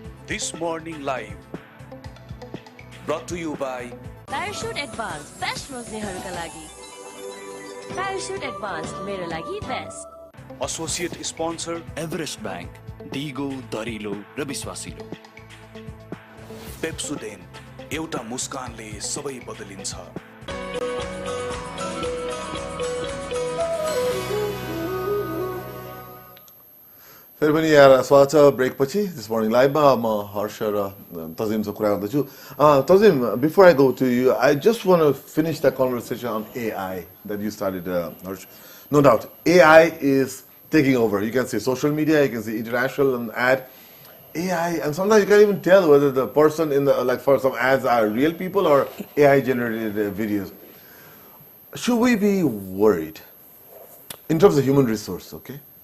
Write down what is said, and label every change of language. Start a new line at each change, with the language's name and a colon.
English: This morning live brought to you by
Nepali: parachute advance, best रोज्नेहरूका लागि। Parachute advance, मेरो लागि best.
English: associate sponsor
Nepali: Everest bank, दिगो दरिलो र विश्वासिलो। पेप्सोडेन्ट, एउटा मुस्कानले सबै बदलिन्छ। फेरि पनि यहाँ स्वागत छ ब्रेक पछि दिस मर्निङ लाइभमा। म हर्ष र तजिमसँग कुरा गर्दैछु।
English: Tajim, before I go to you, I just want to finish the conversation on AI that you started, Harsh. No doubt, AI is taking over. You can see social media, you can see international and ad. AI, and sometimes you can't even tell whether the person in the, like for some ads are real people or AI generated videos. Should we be worried in terms of human resource, okay?